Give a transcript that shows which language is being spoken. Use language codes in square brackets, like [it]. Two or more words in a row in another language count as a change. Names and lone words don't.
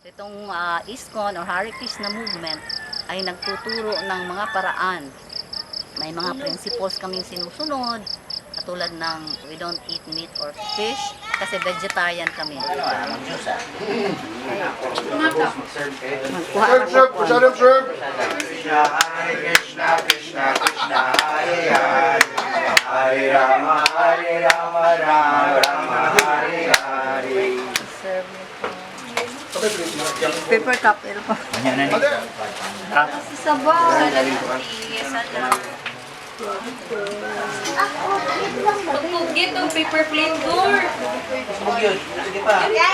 [tl] Itong ISKCON or Hare Krishna movement ay nagtuturo ng mga paraan. May mga principles kaming sinusunod, katulad ng [en] we don't eat meat or fish [tl] kasi vegetarian kami. Serve, masyadong serve. [sa] Hare Krishna, Krishna Krishna, Hare Hare, Hare Rama, Rama Rama, Hare Hare. [en] Paper cup, [tl] ito pa. Sabaw. Tugtugit ang [en] paper plate door. [tl] Sige pa.